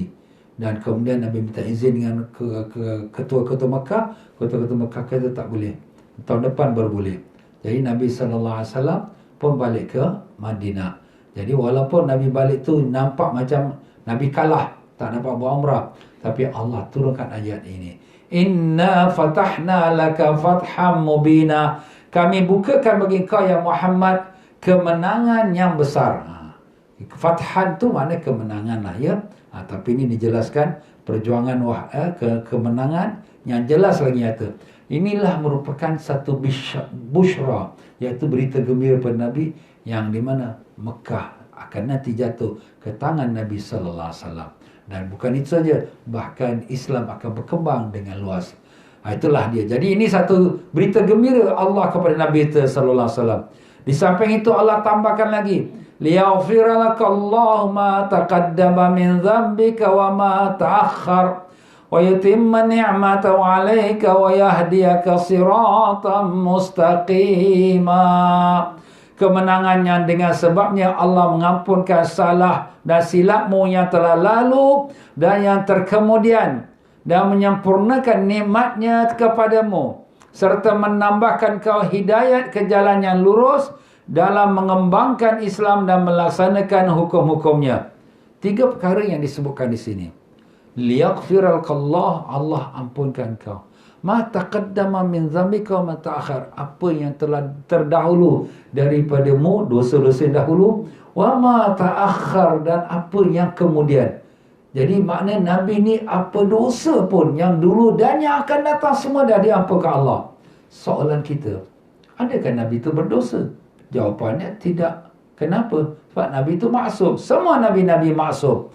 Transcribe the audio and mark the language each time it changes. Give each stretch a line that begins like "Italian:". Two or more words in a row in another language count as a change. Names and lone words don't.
Malay: Dan kemudian Nabi minta izin dengan ketua-ketua Mekah. Ketua-ketua Mekah kata tak boleh. Tahun depan baru boleh. Jadi Nabi
Arabic: صلى الله عليه وسلم
Malay: pun balik ke Madinah. Jadi walaupun Nabi balik tu nampak macam Nabi kalah, tak dapat buat umrah, tapi Allah turunkan ayat ini.
Arabic: إنا فتحنا لك فتحا مبينا.
Malay: Kami bukakan bagi kau ya Muhammad kemenangan yang besar. Fathan tu makna kemenangan lah ya. Tapi ini dijelaskan perjuangan kemenangan yang jelas lagi nyata. Inilah merupakan satu busyra, iaitu berita gembira pada Nabi yang di mana Mekah akan nanti jatuh ke tangan Nabi
Arabic: صلى الله عليه وسلم.
Malay: Dan bukan itu saja, bahkan Islam akan berkembang dengan luas. Itulah dia. Jadi ini satu berita gembira Allah kepada Nabi
Arabic: صلى الله عليه وسلم.
Malay: Di samping itu Allah tambahkan lagi,
Arabic: ليغفر لك الله ما تقدم من ذنبك وما تأخر ويتم نعمته عليك ويهديك صراطا مستقيما.
Malay: Kemenangan yang dengan sebabnya Allah mengampunkan salah dan silapmu yang telah lalu dan yang terkemudian, dan menyempurnakan nikmatnya kepadamu, serta menambahkan kau hidayat ke jalan yang lurus dalam mengembangkan Islam dan melaksanakan hukum-hukumnya. 3 perkara yang disebutkan di sini. Liyaghfiralkallah, Allah ampunkan kau.
Arabic: ما تقدم من ذنبك وما تأخر,
Malay: apa yang telah terdahulu daripadamu, dosa-dosa dahulu,
Arabic: وما تأخر,
Malay: dan apa yang kemudian. Jadi makna Nabi ni apa dosa pun yang dulu dan yang akan datang semua dah diampunkan Allah. Soalan kita, adakah Nabi itu berdosa? Jawapannya tidak. Kenapa? Sebab Nabi itu maksum. Semua Nabi-Nabi maksum.